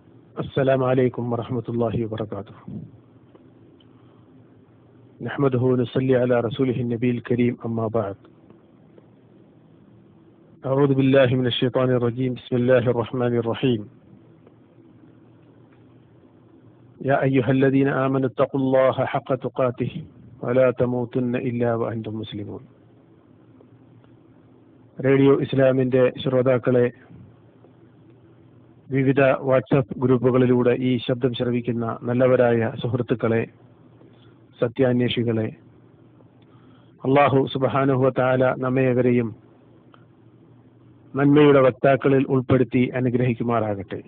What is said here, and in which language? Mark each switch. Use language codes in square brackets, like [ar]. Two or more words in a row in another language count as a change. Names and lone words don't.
[ar] السلام عليكم ورحمة الله وبركاته. نحمده ونصلي على رسوله النبي الكريم، أما بعد. أعوذ بالله من الشيطان الرجيم. بسم الله الرحمن الرحيم. يا أيها الذين آمنوا اتقوا الله حق تقاته ولا تموتن إلا وأنتم مسلمون. [ml] റേഡിയോ ഇസ്ലാമിൻ്റെ ശ്രോതാക്കളെ, വിവിധ വാട്സപ്പ് ഗ്രൂപ്പുകളിലൂടെ ഈ ശബ്ദം ശ്രവിക്കുന്ന നല്ലവരായ സുഹൃത്തുക്കളെ, സത്യാന്വേഷികളെ, അള്ളാഹു [ar] سبحانه وتعالى [ml] നമ്മേവരെയും നന്മയുടെ വക്താക്കളിൽ ഉൾപ്പെടുത്തി അനുഗ്രഹിക്കുമാറാകട്ടെ.